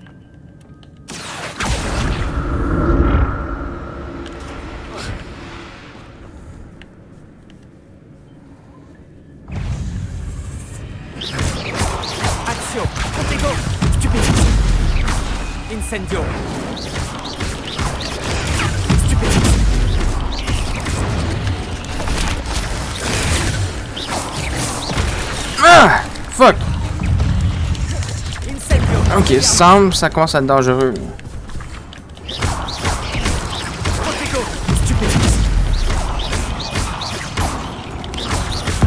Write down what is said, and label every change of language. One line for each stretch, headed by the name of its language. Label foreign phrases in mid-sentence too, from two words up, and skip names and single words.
French: Action! Protego! Stupefix! Incendio! Stupefix! Ah! Fuck! Incendio! Ok, ça commence à être dangereux. Protego! Stupefix!